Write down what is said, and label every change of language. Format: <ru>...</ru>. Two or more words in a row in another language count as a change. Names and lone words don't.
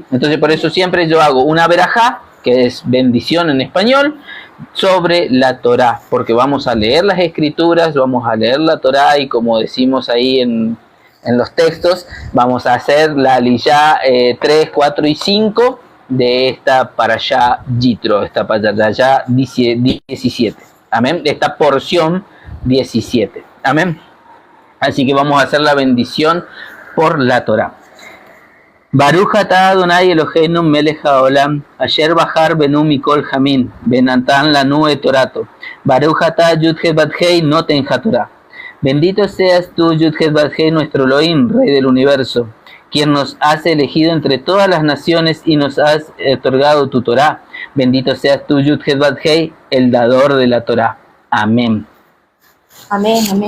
<es>Entonces por eso siempre yo hago una verajá, que es bendición en español, sobre la Torá, porque vamos a leer las escrituras, vamos a leer la Torá y como decimos ahí en los textos, vamos a hacer la aliyá 3, 4 y 5 de esta parashá Yitro, esta parashá 17. Amén. Esta porción 17. Amén. Así que vamos a hacer la bendición por la Torá.</es> <he>ברוך אתה אדוני אלוהינו מלך העולם, אשר בחר בנו מכל העמים, ונתן לנו את תורתו. ברוך אתה Yud-Het Bat-Hei נותן התורה.</he> <es>Bendito seas tú, Yud-Het Bat-Hei, nuestro Elohim, Rey del universo, quien nos has elegido entre todas las naciones y nos has otorgado tu Torá. Bendito seas tú, Yud-Het Bat-Hei, el dador de la Torá. Amén. Amén, amén.</es>